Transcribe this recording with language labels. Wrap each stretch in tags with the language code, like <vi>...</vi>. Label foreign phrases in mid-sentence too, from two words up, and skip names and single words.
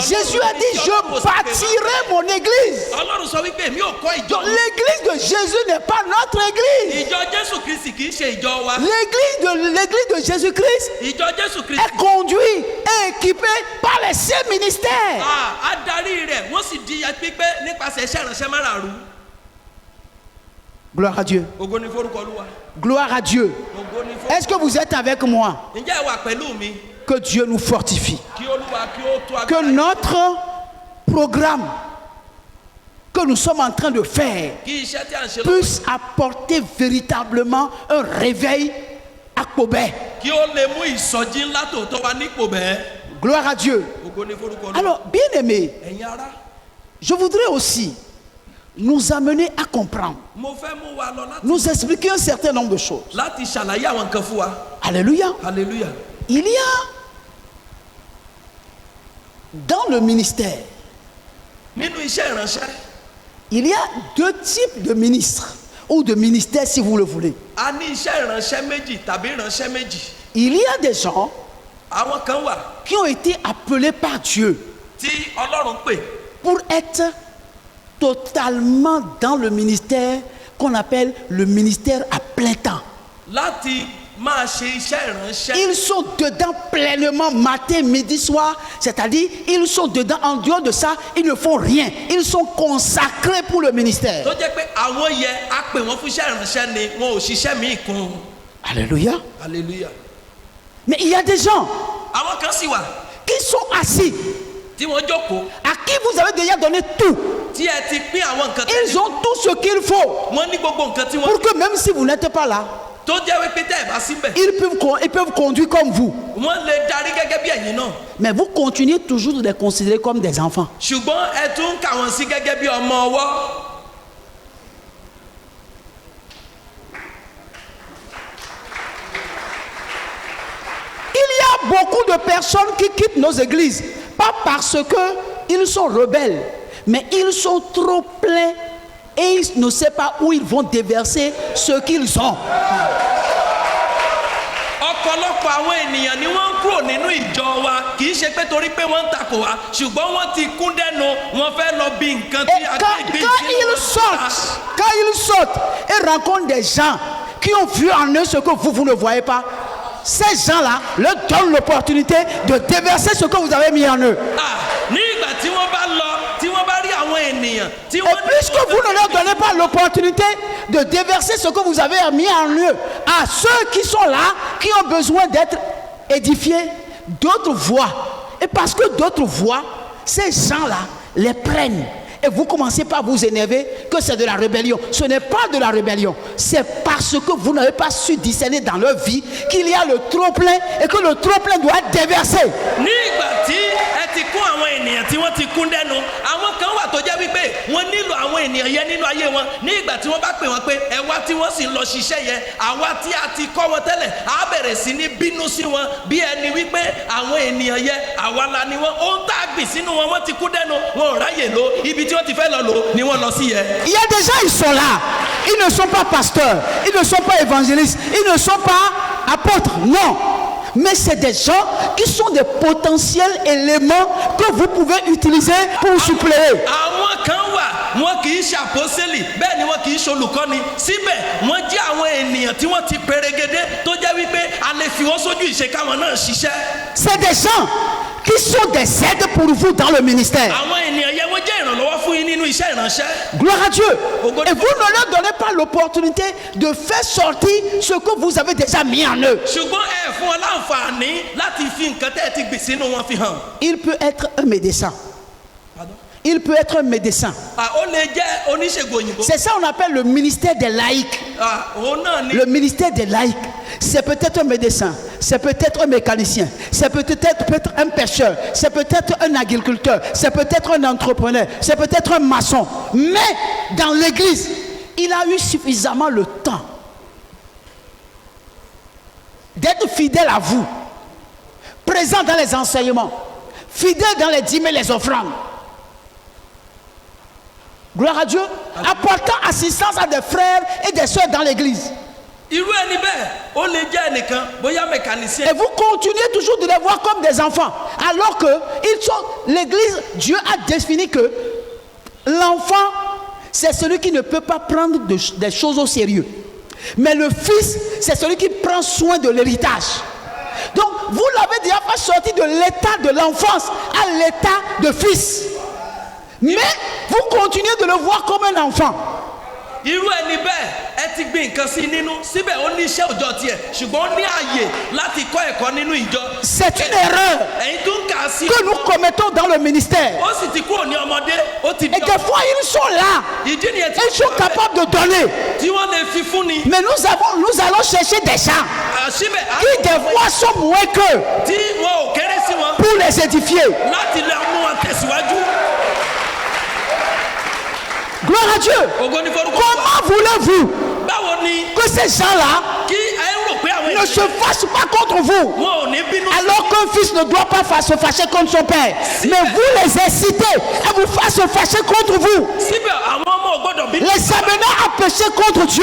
<fr>Jésus a dit, je bâtirai mon église.</fr> <yo>Ọlọ́run sọ wípé èmi ò kọ́ ìjọ</yo> <fr>Donc,</fr> <yo>mi.</yo> <fr>l'église de Jésus n'est pas notre église.</fr> <yo>Ìjọ Jésù Kristi kì í ṣe ìjọ wa.</yo> <fr>L'église de Jésus-Christ</fr> <yo>Ìjọ Jésù Kristi.</yo> <fr>est conduite et équipée par les 5 ministères.</fr> <yo>Adarí rẹ̀ wọ́n sì di pípé nípasẹ̀ iṣẹ́ ìránṣẹ́ márààrún.</yo> <fr>Gloire à Dieu.</fr> <yo>Ògo ni forúkọ Olúwa.</yo> <fr>Gloire à Dieu.</fr> <yo>Ògo ni forúkọ.</yo> <fr>Est-ce que vous êtes avec moi?</fr> <yo>Ǹjẹ́ ẹ wà pẹ̀lú mi?</yo> <fr>Que Dieu nous fortifie.</fr> <yo>Kí Olúwa kí ó tó</yo> <fr>Que</fr> <yo>agbára.</yo> <fr>notre programme que nous sommes en train de faire</fr> <yo>Kí iṣẹ́ tí a ń ṣe lọ́wọ́</yo> <fr>puisse apporter véritablement un réveil à Kobé.</fr> <yo>kí ó lè mú ìsọjí ńlá tòótọ́ wa nípò bẹ́ẹ̀.</yo> <fr>Gloire à Dieu.</fr> <yo>Ògo ni forúkọ Olúwa.</yo> <fr>Alors, bien aimé,</fr> <yo>Ẹ̀yin ará,</yo> <fr>je voudrais aussi nous amener à comprendre,</fr> <yo>mo fẹ́ mú wa lọ</yo> <fr>nous expliquer un certain nombre de choses.</fr> <yo>láti ṣàlàyé àwọn nǹkan fún wa.</yo> <fr>Alléluia.</fr> <yo>Hallelujah.</yo> <fr>Il y a dans le ministère,</fr> <yo>Nínú iṣẹ́ ìránṣẹ́,</yo> <fr>il y a 2 types de ministres ou de ministères si vous le voulez.</fr> <yo>a ní iṣẹ́ ìránṣẹ́ méjì tàbí ìránṣẹ́ méjì.</yo> <fr>Il y a des gens</fr> <yo>Àwọn kan wà</yo> <fr>qui ont été appelés par Dieu</fr> <yo>tí Ọlọ́run pè</yo> <fr>pour être totalement dans le ministère qu'on appelle le ministère à plein temps.</fr> <yo>láti máa ṣe iṣẹ́ ìránṣẹ́.</yo> <fr>Ils sont dedans pleinement matin, midi, soir. C'est-à-dire, ils sont dedans. En dehors de ça, ils ne font rien. Ils sont consacrés pour le ministère.</fr> <yo>Tó jẹ́ pé àwọn yẹ a pè wọ́n fún iṣẹ́ ìránṣẹ́ ni wọn ò ṣiṣẹ́ míì kún.</yo> <fr>Alléluia.</fr> <yo>Hallelujah.</yo> <fr>Mais il y a des gens</fr> <yo>Àwọn kan sì wà</yo> <fr>qui sont assis,</fr> <yo>tí wọ́n jókòó</yo> <fr>à qui vous avez déjà donné tout.</fr> <yo>tí ẹ ti pín àwọn nǹkan</yo> <fr>Ils ont tout ce qu'il faut</fr> <yo>wọ́n ní gbogbo nǹkan tí wọ́n</yo> <fr>pour que même si vous n'êtes pas là,</fr> <yo>tó jẹ́ wípé tẹ́ ẹ̀ bá síbẹ̀</yo> <fr>ils peuvent conduire comme vous.</fr> <yo>wọ́n lè darí gẹ́gẹ́ bí ẹ̀yin náà.</yo> <fr>Mais vous continuez toujours de les considérer comme des enfants.</fr> <yo>Ṣùgbọ́n ẹ tún ń kà wọ́n sí gẹ́gẹ́ bí ọmọ ọwọ́.</yo> <fr>Il y a beaucoup de personnes qui quittent nos églises, pas parce qu'ils sont rebelles, mais ils sont trop pleins et ils ne savent pas où ils vont déverser ce qu'ils ont.</fr> <yo>Ọ̀pọ̀lọpọ̀ àwọn ènìyàn ni wọ́n ń kúrò nínú ìjọ wa kì í ṣe pé torí pé wọ́n ń takò wá ṣùgbọ́n wọ́n ti kún dẹ́nu wọ́n fẹ́ lọ bí nǹkan</yo> <fr>Et</fr> <yo>tí agbègbè</yo> <fr>quand ils sortent et rencontrent des gens qui ont vu en eux ce que vous ne voyez pas, ces gens-là leur donnent l'opportunité de déverser ce que vous avez mis en eux.</fr> <yo>Ní ìgbà tí wọ́n bá lọ tí wọ́n bá rí àwọn ènìyàn tí</yo> <fr>Et</fr> <yo>wọ́n</yo> <fr>puisque vous ne leur donnez pas l'opportunité de déverser ce que vous avez mis en eux à ceux qui sont là, qui ont besoin d'être édifiés, d'autres voient. Et parce que d'autres voient, ces gens-là les prennent. Et vous commencez par vous énerver que c'est de la rébellion. Ce n'est pas de la rébellion. C'est parce que vous n'avez pas su discerner dans leur vie qu'il y a le trop-plein et que le trop-plein doit être déversé.</fr> <yo>ní ìgbà tí ẹ ti kún àwọn ènìyàn tí wọ́n ti kún dẹ́nu àwọn kan wà tó jẹ́ wípé wọ́n nílò àwọn ènìyàn yẹn nínú ayé wọn ní ìgbà tí wọ́n bá pè wọ́n pé ẹ wá tí wọ́n sì ń lọ ṣiṣẹ́ yẹn àwa tí a ti kọ́ wọn tẹ́lẹ̀ á bẹ̀rẹ̀ sí ní bínú sí wọn bí ẹni wípé àwọn ènìyàn yẹn àwa la ni wọn ohun tá a gbìn sínú wọn wọ́n ti kún dẹ́nu wọn ò ráyè lò ibi tí wọ́n ti fẹ́ lọ lò ni wọ́n lọ sí yẹn.</yo> <fr>Il y a des gens, ils sont là. Ils ne sont pas pasteurs. Ils ne sont pas évangélistes. Ils ne sont pas apôtres. Non. Mais c'est des gens qui sont des potentiels éléments que vous pouvez utiliser pour suppléer.</fr> <yo>Àwọn kan wà wọn kì í ṣe àpọ́sẹ́lì bẹ́ẹ̀ ni wọn kì í ṣe olùkọ́ni síbẹ̀ wọ́n jẹ́ àwọn ènìyàn tí wọ́n ti perégedé tó jẹ́ wípé a lè fi wọ́n sójú ìṣe káwọn náà ṣiṣẹ́.</yo> <fr>C'est des gens qui sont des aides pour vous dans le ministère.</fr> <yo>Àwọn ènìyàn yẹn wọ́n jẹ́ ìrànlọ́wọ́ fún yín nínú iṣẹ́ ìránṣẹ́.</yo> <fr>Gloire à Dieu. Et vous ne leur donnez pas l'opportunité de faire sortir ce que vous avez déjà mis en eux.</fr> <yo>Ṣùgbọ́n ẹ fún wọn láǹfààní láti fi nǹkan tẹ́ ẹ ti gbìn sínú wọn fi hàn.</yo> <fr>Il peut être un médecin. Pardon? Il peut être un médecin.</fr> <yo>Ó lè jẹ́ oníṣègùn òyìnbó.</yo> <fr>C'est ça qu'on appelle le ministère des laïcs.</fr> <yo>Òun náà ni.</yo> <fr>Le ministère des laïcs, c'est peut-être un médecin, c'est peut-être un mécanicien, c'est peut-être un pêcheur, c'est peut-être un agriculteur, c'est peut-être un entrepreneur, c'est peut-être un maçon. Mais dans l'église, il a eu suffisamment le temps d'être fidèle à vous, présent dans les enseignements, fidèle dans les dîmes et les offrandes. Gloire à Dieu. Apportant assistance à des frères et des sœurs dans l'église.</fr> <yo>irú ẹni bẹ́ẹ̀ ó lè jẹ́ ẹnìkan bóyá mécanicien.</yo> <fr>Et vous continuez toujours de les voir comme des enfants. Alors que l'église, Dieu a défini que l'enfant, c'est celui qui ne peut pas prendre des choses au sérieux. Mais le fils, c'est celui qui prend soin de l'héritage. Donc, vous l'avez déjà fait sortir de l'état de l'enfance à l'état de fils. Mais vous continuez de le voir comme un enfant.</fr> <yo>irú ẹni bẹ́ẹ̀ ẹ ti gbin nǹkan sí nínú síbẹ̀ ó ní iṣẹ́ òòjọ́ tiẹ̀ ṣùgbọ́n ó ní ààyè láti kọ́ ẹ̀kọ́ nínú ìjọ.</yo> <fr>C'est une erreur</fr> <yo>ẹ̀yin tó ń kà á sí.</yo> <fr>que nous commettons dans le ministère.</fr> <yo>ó sì ti kúrò ní ọmọdé ó ti di</yo> <fr>Et des fois, ils sont là.</fr> <yo>ìdí nìyẹn tí</yo> <fr>Ils sont capables de donner.</fr> <yo>tí wọ́n lè fi fún ni.</yo> <fr>Mais nous allons chercher des gens</fr> <yo>síbẹ̀</yo> <fr>qui des fois sont moins qu'eux</fr> <yo>tí wọn ò kéré sí wọn</yo> <fr>pour les édifier.</fr> <yo>láti lè mú wọn tẹ̀síwájú.</yo> <fr>Gloire à Dieu.</fr> <yo>ògo ni forúkọ.</yo> <fr>Comment voulez-vous</fr> <yo>báwo ni</yo> <fr>que ces gens-là</fr> <yo>kí ẹ ń rò pé àwọn</yo> <fr>ne se fâchent pas contre vous</fr> <yo>wọn ò ní bínú.</yo> <fr>alors qu'un fils ne doit pas se fâcher contre son père? Mais vous les incitez à vous faire se fâcher contre vous,</fr> <yo>síbẹ̀ àwọn ọmọ ò gbọ́dọ̀ bínú.</yo> <fr>les amenant à pécher contre Dieu.</fr>